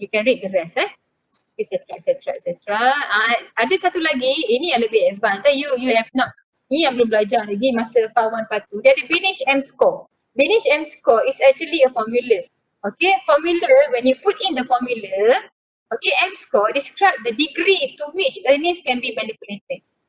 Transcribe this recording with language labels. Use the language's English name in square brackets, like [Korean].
[English] You can read the rest etc. [Malay] Ada satu lagi, ini yang lebih advance. You have not, ni yang belum belajar lagi masa FAR1, FAR2. Dia ada Binage M score. [English] Binage M score is actually a formula. Okay, formula, when you put in the formula, M score describe the degree to which earnings can be manipulated.